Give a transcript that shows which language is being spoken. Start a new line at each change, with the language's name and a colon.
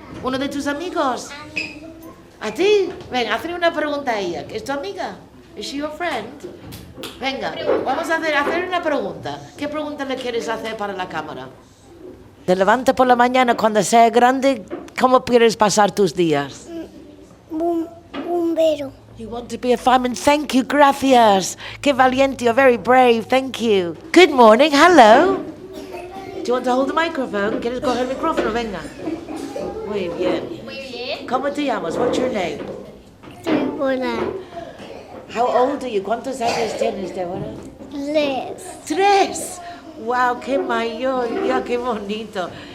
Spanish: ¿Uno de tus amigos? ¿A ti? Venga, hazle una pregunta a ella. ¿Es tu amiga?
English: ¿Is she your friend?
Spanish: Venga, vamos a hacer una pregunta. ¿Qué pregunta le quieres hacer para la cámara? Te levantas por la mañana cuando seas grande, ¿cómo quieres pasar tus días? Bombero.
English: You want to be a fireman? Thank you, gracias.
Spanish: Qué valiente,
English: you're very brave, thank you. Good morning, hello. Do you want to hold the microphone?
Spanish: ¿Quieres coger el micrófono? Venga. Muy bien. ¿Cómo te llamas?
English: What's your name?
Spanish: Estepona.
English: How old are you?
Spanish: ¿Cuántos años tienes, Deborah? 3. 3. Wow, qué mayor, ya qué bonito.